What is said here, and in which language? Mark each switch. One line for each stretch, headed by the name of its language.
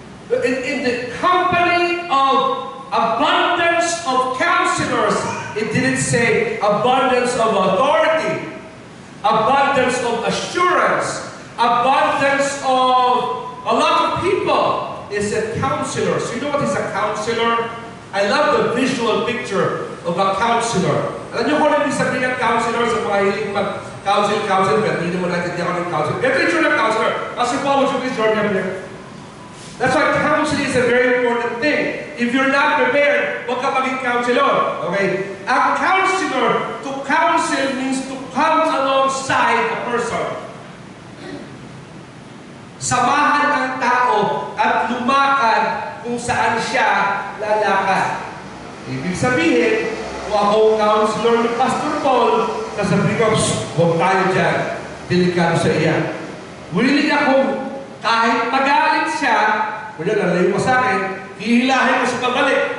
English: In the company of abundance of counselors, it didn't say abundance of authority, abundance of assurance, abundance of a lot of people. It said counselors. You know what is a counselor? I love the visual picture of a counselor.
Filipino: Alam niyo kung ano ibig sabihin ng counselor sa mga hiling mag-counsel, pero hindi naman natin ako ng counselor. Ito yung ng counselor.
English: Kasi Paul, would you please join me up here? That's why counseling is a very important thing. If you're not prepared,
Filipino: huwag ka maging counselor.
English: Okay? A counselor, to counsel means to come alongside a person.
Filipino: Samahan ang tao at lumakad kung saan siya lalakad. Ibig sabihin, kung ako counselor ni Pastor Paul, sasabihin ko, huwag tayo dyan. Delikado sa iya. Willing akong kahit magalit siya, kung yan, nalayo mo sa akin, hihilahin mo sa pabalik.